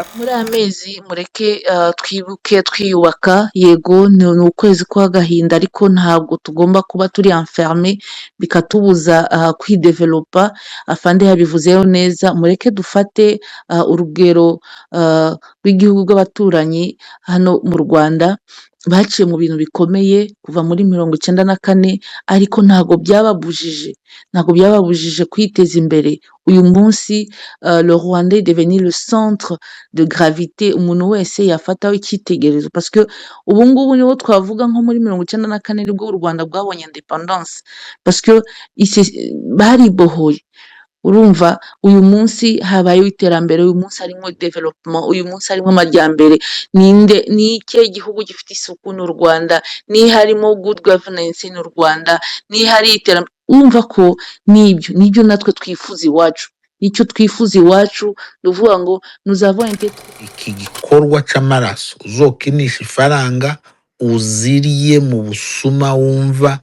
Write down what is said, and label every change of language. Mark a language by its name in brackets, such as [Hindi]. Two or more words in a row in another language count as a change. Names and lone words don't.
[Kinyarwanda] muri amezi mureke twibuke twiyubaka yego ni ukwezi kw'agahinda ariko ntabwo tugomba kuba turi enferme bikatubuza kwidevelopa afande yabivuzeho neza mureke dufate urugero rw'igihugu bw'abaturanyi hano mu Rwanda baciye mu bintu bikomeye kuva muri 1994 ariko ntago byababujije kwiteza imbere uyu munsi [French] le Rwanda est devenu le centre de [Kinyarwanda] gravité umuntu wese yafataho icyitegererezo [French] parce que [Kinyarwanda] ubu ngubu niho twavuga nko muri 1994 nibwo u Rwanda bwabonye independence [French] parce que [Kinyarwanda] baribohoye urumva uyu munsi habaye iterambere uyu munsi harimo development uyu munsi harimo amajyambere ni iki gihugu gifite isuku n'u Rwanda ni harimo [English] good governance [Kinyarwanda] n'u Rwanda ni hari iterambere urumva ko nibyo natwe twifuza iwacu icyo twifuza iwacu nuvuga ngo nuzava [Rundi] iki gikorwa c'amaraso uzokinisha ifaranga uziriye mu busuma wumva